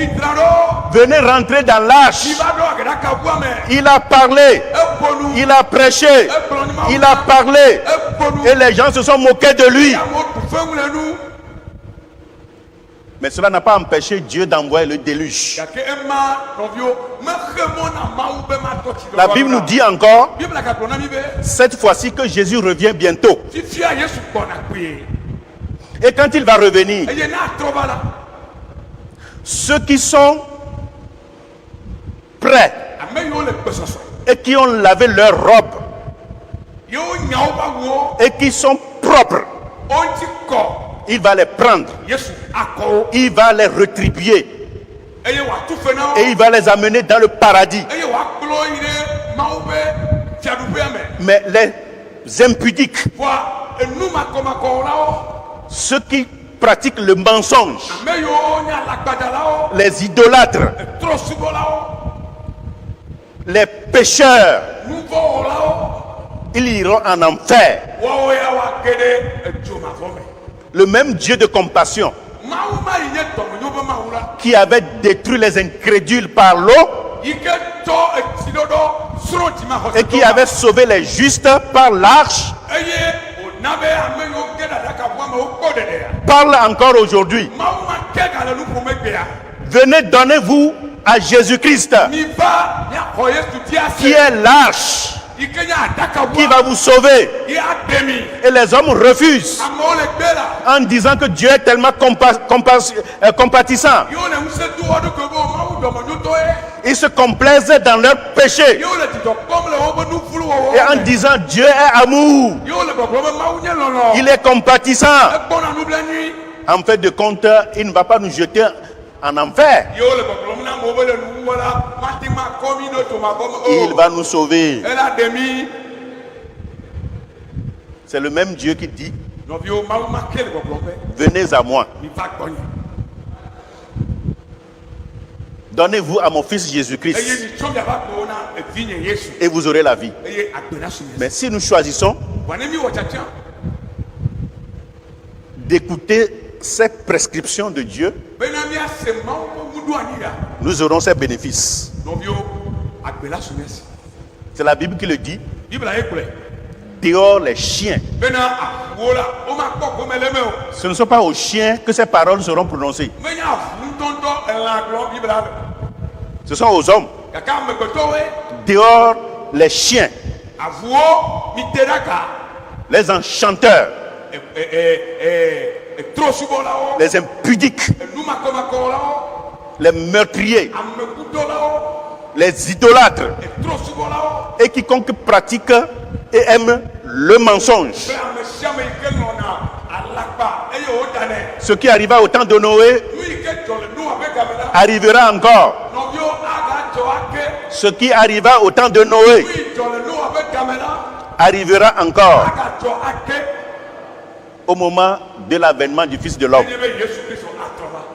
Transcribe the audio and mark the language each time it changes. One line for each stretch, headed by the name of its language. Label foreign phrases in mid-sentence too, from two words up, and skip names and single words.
French: Venez rentrer dans l'arche. Il a parlé. Il a prêché. Il a parlé. Et les gens se sont moqués de lui. Mais cela n'a pas empêché Dieu d'envoyer le déluge.
Ewe: gake ema nɔvio mexe mɔ na mawu be matɔ tsi
French: La Bible nous dit encore,
Ewe: Bible gagblɔ na mi be
French: cette fois-ci, que Jésus revient bientôt.
Ewe: fifia Yesu gbɔna kpee
French: Et quand il va revenir,
Ewe: eye ne atrɔ va la
French: ceux qui sont prêts
Ewe: ame yiwo le gbesɔsɔ
French: et qui ont lavé leur robe
Ewe: yewo nya woƒe awuwo
French: et qui sont propres,
Ewe: wo ŋuti kɔ
French: il va les prendre,
Ewe: Yesu akɔ wo
French: il va les retribuer
Ewe: eye wòatu fe na
French: et
Ewe: wo
French: il va les amener dans le paradis.
Ewe: eye wòakplɔ yi ɖe mawu ƒe fiaɖuƒea me
French: Mais les impudiques,
Ewe: voa enu makɔmakɔwo la wo
French: ceux qui pratiquent le mensonge,
Ewe: ame yiwo nye alagbadzalawo
French: les idolâtres,
Ewe: trɔsubɔlawo
French: les pécheurs,
Ewe: nuvɔwɔlawo
French: ils iront en enfer.
Ewe: woawo ya woage ɖe edzomavɔ me
French: Le même Dieu de compassion
Ewe: mawu ma yi nye dɔmenyo ƒe mawu la
French: qui avait détruit les incrédules par l'eau
Ewe: yi ke tɔ etsiɖɔɖɔ srɔ̃
French: et qui
Ewe: dzimaxɔsetɔwo
French: avait sauvé les justes par l'arche,
Ewe: eye wòna be ame yiwo ge ɖe aɖakaʋua me wokpɔ ɖeɖea
French: parle encore aujourd'hui.
Ewe: mawu ma ke gale nu ƒome gbea
French: Venez, donnez-vous à Jésus-Christ
Ewe: mi va miaxɔ Yesu di
French: qui
Ewe: ase
French: est l'arche,
Ewe: yi ke nye
French: qui
Ewe: aɖakaʋua
French: va vous sauver.
Ewe: yi aɖe mi
French: Et les hommes refusent
Ewe: amewo le gbe la
French: en disant que Dieu est tellement compatissant.
Ewe: yiwo le ŋusẽ do wo ɖokui be mawu dɔmenyotɔe
French: Ils se complaisent dans leurs péchés
Ewe: yiwo le dzidzɔ kpɔm le woƒe nu vlu wɔwɔ
French: et en disant Dieu est amour,
Ewe: yiwo le gbɔgblɔ be mawu nye lɔlɔ
French: il est compatissant.
Ewe: egbɔna nublanui
French: En fait de compte, il ne va pas nous jeter en enfer.
Ewe: yiwo le gbɔgblɔm na amewo be le nuwuwɔ la mate makɔ mi ɖe dzomavɔ
French: Il
Ewe: me
French: va nous sauver.
Ewe: ela ɖe mi
French: C'est le même Dieu qui dit,
Ewe: nɔviwo mawu ma ke le gbɔgblɔm be
French: venez à moi,
Ewe: mi va gbɔnye
French: donnez-vous à mon fils
Ewe: eye Jésus-Christ mi tsɔ miava kpewo na evinye Yesu
French: et vous aurez la vie.
Ewe: eye agbe na su mi
French: Mais si nous choisissons
Ewe: voa ne mi wɔ tiatia
French: d'écouter ces prescriptions de Dieu,
Ewe: bena miase mawu ƒe ŋuɖoanyi ɖa
French: nous aurons ces bénéfices.
Ewe: nɔviwo agbe la su mi esi
French: C'est la Bible qui le dit.
Ewe: bibla ye kplɔe
French: Dehors les chiens.
Ewe: bena avuwo la womakpɔ gome le me o
French: Ce ne sont pas aux chiens que ces paroles seront prononcées.
Ewe: menye avu ŋutɔŋutɔ elã gblɔm bibla me
French: Ce sont aux hommes.
Ewe: gake amegbetɔwoe
French: Dehors les chiens,
Ewe: avuwo mi te ɖa ga
French: les enchanteurs,
Ewe: trosubɔlawo
French: les impudiques,
Ewe: enumakɔmakɔlawo
French: les meurtriers,
Ewe: amekudɔlawo
French: les idolâtres
Ewe: trosubɔlawo
French: et quiconque pratique et aime le mensonge.
Ewe: be ame sia ame yi ke nɔna alakpa eye wodanɛ
French: Ce qui arriva au temps de Noé
Ewe: nu yi ke dzɔ le Noa ƒe game la
French: arrivera encore.
Ewe: nɔviwo agadzɔ ake
French: Ce qui arriva au temps de Noé
Ewe: nu yi dzɔ le Noa ƒe game la
French: arrivera encore
Ewe: agadzɔ ake
French: au moment de l'avènement du Fils de l'homme.
Ewe: enye be Yesu Kristo atrɔ va